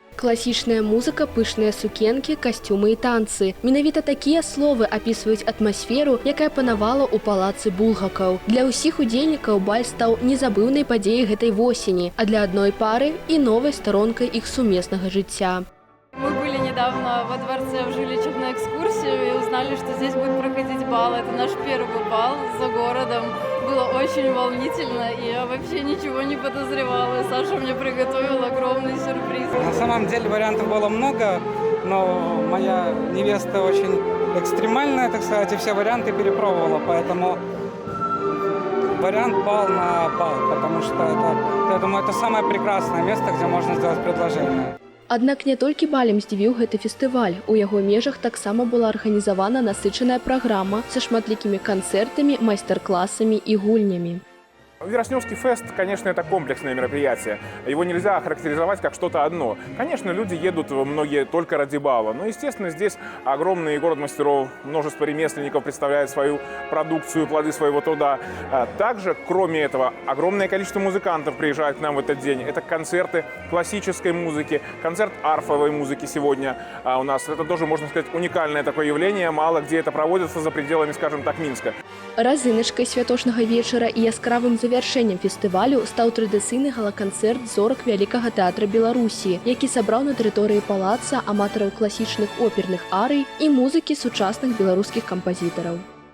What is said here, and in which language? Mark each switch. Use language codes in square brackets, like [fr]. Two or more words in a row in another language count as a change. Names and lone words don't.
[be] Класічная музыка, пышныя сукенкі, касцюмы і танцы. Менавіта такія словы апісваюць атмасферу, якая панавала ў палацы булгакаў. Для ўсіх удзельнікаў баль стаў незабыўнай падзеяй гэтай восені, а для адной пары і новай старонкай іх сумеснага жыцця. [ru] Мы были недавно во дворце в Жиличах на экскурсию и узнали, что здесь будет проходить бал. Это наш первый бал за городом. Было очень волнительно, и я вообще ничего не подозревала. Саша мне приготовил огромный сюрприз. На самом деле вариантов было много, но моя невеста очень экстремальная, так сказать, и все варианты перепробовала, поэтому вариант пал на бал, потому что я думаю, это самое прекрасное место, где можно сделать предложение. [be] Аднак не толькі балем здзівіў гэты фестываль. У яго межах таксама была арганізавана насычаная праграма са шматлікімі канцэртамі, майстар-класамі і гульнямі. [ru] Вероснёвский фест, конечно, это комплексное мероприятие. Его нельзя охарактеризовать как что-то одно. Конечно, люди едут многие только ради бала. Но, естественно, здесь огромный город мастеров, множество ремесленников представляет свою продукцию, плоды своего труда. Также, кроме этого, огромное количество музыкантов приезжает к нам в этот день. Это концерты классической музыки, концерт арфовой музыки сегодня у нас. Это тоже, можно сказать, уникальное такое явление. Мало где это проводится за пределами, скажем так, Минска. [be] Разыначкай святочнага вечара і яскравым завяршэннем фестывалю стаў традыцыйны гала-канцэрт зорак Вялікага тэатра Беларусі, які сабраў на тэрыторыі палаца аматараў класічных оперных арый і музыкі сучасных беларускіх кампазітараў.